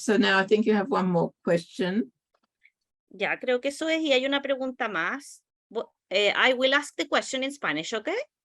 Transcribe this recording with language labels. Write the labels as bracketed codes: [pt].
[en] So now I think you have one more question. [es] Ya, creo que eso es, y hay una pregunta más. [en] I will ask the question in Spanish, okay?